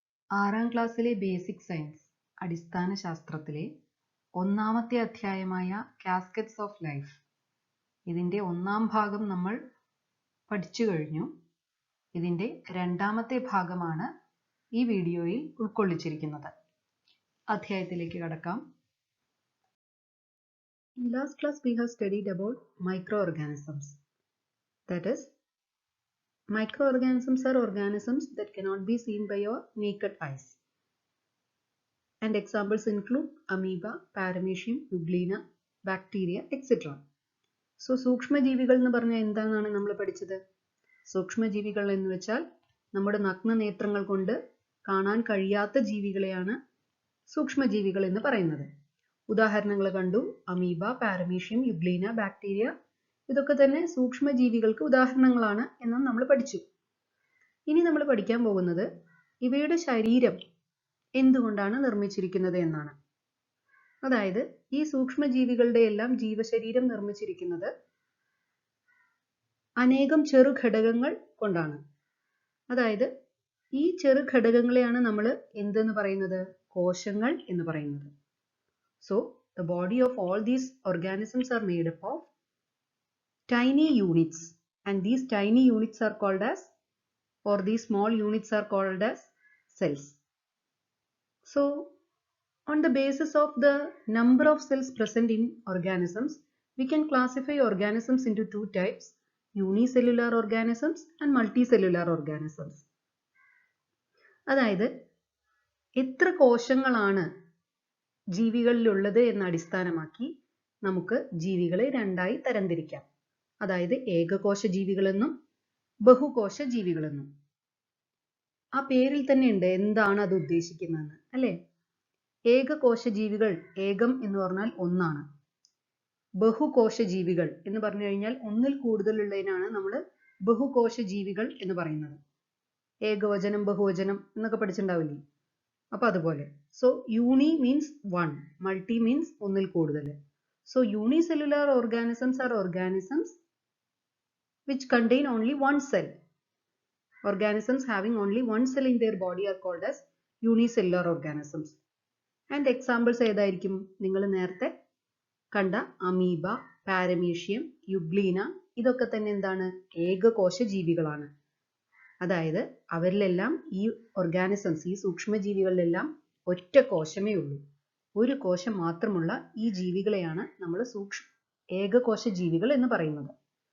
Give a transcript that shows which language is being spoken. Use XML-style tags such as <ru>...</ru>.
<ml>6ാം ക്ലാസ്സിലെ basic science അടിസ്ഥാന ശാസ്ത്രത്തിലെ ഒന്നാമത്തെ അധ്യായമായ കാസ്കറ്റ്സ് ഓഫ് ലൈഫ് ഇതിൻ്റെ ഒന്നാം ഭാഗം നമ്മൾ പഠിച്ചു കഴിഞ്ഞു. ഇതിൻ്റെ രണ്ടാമത്തെ ഭാഗമാണ് ഈ വീഡിയോയിൽ ഉൾക്കൊള്ളിച്ചിരിക്കുന്നത്. അധ്യായത്തിലേക്ക് കടക്കാം.</ml> <en>In last class we have studied about microorganisms. That is, microorganisms are organisms that cannot be seen by your naked eyes. And examples include amoeba, paramecium, euglena, bacteria, etc.</en> <ml>So, സൂക്ഷ്മജീവികൾ എന്ന് പറഞ്ഞാൽ എന്താണെന്നാണ് നമ്മൾ പഠിച്ചത്. സൂക്ഷ്മജീവികൾ എന്ന് വെച്ചാൽ നമ്മുടെ നഗ്നനേത്രങ്ങൾ കൊണ്ട് കാണാൻ കഴിയാത്ത ജീവികളെയാണ് സൂക്ഷ്മജീവികൾ എന്ന് പറയുന്നത്. ഉദാഹരണങ്ങൾ കണ്ടു. അമീബ, പാരമീഷ്യം, യുഗ്ലീന, ബാക്ടീരിയ ഇതൊക്കെ തന്നെ സൂക്ഷ്മജീവികൾക്ക് ഉദാഹരണങ്ങളാണ് എന്നും നമ്മൾ പഠിച്ചു. ഇനി നമ്മൾ പഠിക്കാൻ പോകുന്നത് ഇവയുടെ ശരീരം എന്തുകൊണ്ടാണ് നിർമ്മിച്ചിരിക്കുന്നത് എന്നാണ്. അതായത് ഈ സൂക്ഷ്മജീവികളുടെ എല്ലാം ജീവശരീരം നിർമ്മിച്ചിരിക്കുന്നത് അനേകം ചെറുഘടകങ്ങൾ കൊണ്ടാണ്. അതായത് ഈ ചെറുഘടകങ്ങളെയാണ് നമ്മൾ എന്തെന്ന് പറയുന്നത്? കോശങ്ങൾ എന്ന് പറയുന്നത്.</ml> <en>So, the body of all these organisms are made up of tiny units, and these tiny units are called as, or these small units are called as cells. So, on the basis of the number of cells present in organisms, we can classify organisms into two types: unicellular organisms and multicellular organisms.</en> <ml>അതായത് എത്ര കോശങ്ങളാണ് ജീവികളിലുള്ളത് എന്ന അടിസ്ഥാനമാക്കി നമുക്ക് ജീവികളെ രണ്ടായി തരംതിരിക്കാം. അതായത് ഏകകോശ ജീവികളെന്നും ബഹുകോശ ജീവികളെന്നും. ആ പേരിൽ തന്നെ ഉണ്ട് എന്താണ് അത് ഉദ്ദേശിക്കുന്നതെന്ന്, അല്ലേ? ഏകകോശ ജീവികൾ, ഏകം എന്ന് പറഞ്ഞാൽ ഒന്നാണ്. ബഹുകോശ ജീവികൾ എന്ന് പറഞ്ഞു കഴിഞ്ഞാൽ ഒന്നിൽ കൂടുതലുള്ളതിനാണ് നമ്മൾ ബഹുകോശ ജീവികൾ എന്ന് പറയുന്നത്. ഏകവചനം, ബഹുവചനം എന്നൊക്കെ പഠിച്ചിട്ടുണ്ടാവില്ലേ? അപ്പൊ അതുപോലെ.</ml> <en>so uni means one, multi means</en> <ml>ഒന്നിൽ കൂടുതൽ.</ml> <en>So unicellular organisms are organisms which contain only one cell. Organisms having only one cell in their body are called as unicellular organisms. And examples</en> <ml>ഏതായിരിക്കും? നിങ്ങൾ നേരത്തെ കണ്ട അമീബ, പാരമീഷ്യം, യുഗ്ലീന ഇതൊക്കെ തന്നെ എന്താണ്? ഏകകോശ ജീവികളാണ്. അതായത് അവരിലെല്ലാം ഈ ഓർഗാനിസംസ്, ഈ സൂക്ഷ്മജീവികളിലെല്ലാം ഒറ്റ കോശമേ ഉള്ളൂ. ഒരു കോശം മാത്രമുള്ള ഈ ജീവികളെയാണ് നമ്മൾ ഏകകോശ ജീവികൾ എന്ന് പറയുന്നത്.</ml>